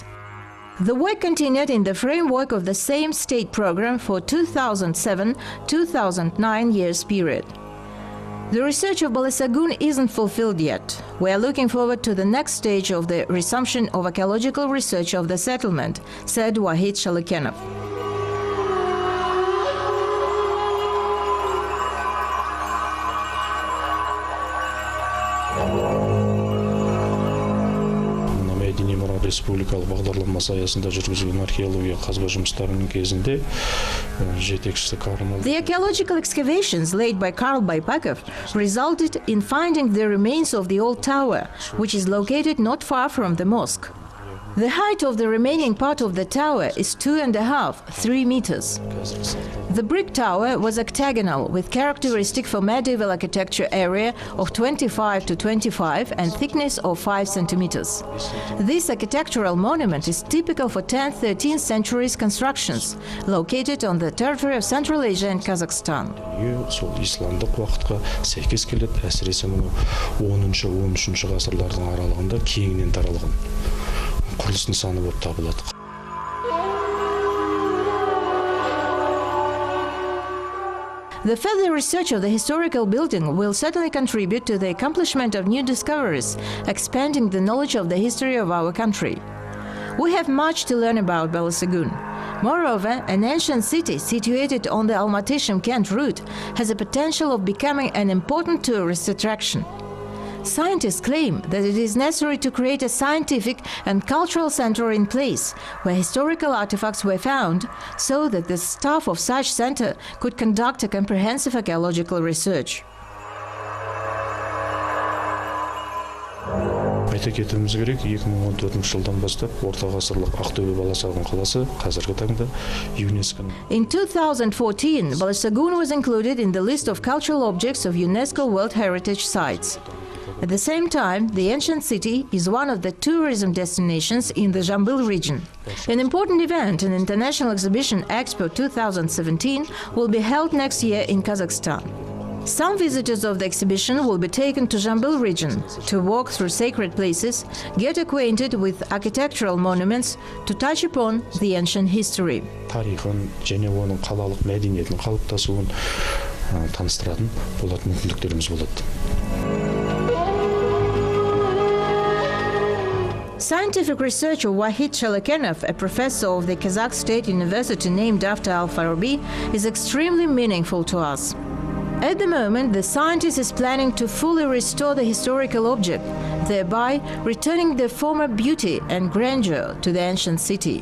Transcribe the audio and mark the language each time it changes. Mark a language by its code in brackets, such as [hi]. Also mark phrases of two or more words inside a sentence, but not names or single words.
[en] The work continued in the framework of the same state program for 2007-2009 years period. The research of Balasagun isn't fulfilled yet. We are looking forward to the next stage of the resumption of archaeological research of the settlement, said Wahid Shalikenov. [kk] Республикалық бағдарламасы аясында жүргізілген археология қазба жұмыстарының кезінде жетекшісі Карл. [en] The archaeological excavations laid by Karl Baypakov resulted in finding the remains of the old tower, which is located not far from the mosque. The height of the remaining part of the tower is 2.5–3 meters. The brick tower was octagonal with characteristic for medieval architecture area of 25–25 and thickness of 5 centimeters. This architectural monument is typical for 10th–13th centuries constructions, located on the territory of Central Asia and Kazakhstan. [kk] Сол исламдық уақытқа сәйкес келеді, әсіресе мұны 10-13 ғасырлардың аралығында кеңінен таралған құрылыс нысаны болып табылады. [en] The further research of the historical building will certainly contribute to the accomplishment of new discoveries, expanding the knowledge of the history of our country. We have much to learn about Balasagun. Moreover, an ancient city situated on the Almaty-Shymkent route has a potential of becoming an important tourist attraction. Scientists claim that it is necessary to create a scientific and cultural center in place where historical artifacts were found, so that the staff of such center could conduct a comprehensive archaeological research. [kk] Айта кетуіміз керек, 2014 жылдан бастап орта ғасырлық Ақтөбе Баласагун қаласы қазіргі таңда ЮНЕСКО. [en] In 2014, Balasagun was included in the list of cultural objects of UNESCO World Heritage Sites. At the same time, the ancient city is one of the tourism destinations in the Jambil region. An important event, an international exhibition Expo 2017, will be held next year in Kazakhstan. Some visitors of the exhibition will be taken to Jambil region to walk through sacred places, get acquainted with architectural monuments, to touch upon the ancient history. [kk] Тарихын және оның қалалық мәдениетін қалыптасуын таныстыратын болатын мүмкіндіктеріміз болады. [en] Scientific researcher Wahid Shalakenov, a professor of the Kazakh State University named after Al-Farabi, is extremely meaningful to us. At the moment, the scientist is planning to fully restore the historical object, thereby returning the former beauty and grandeur to the ancient city.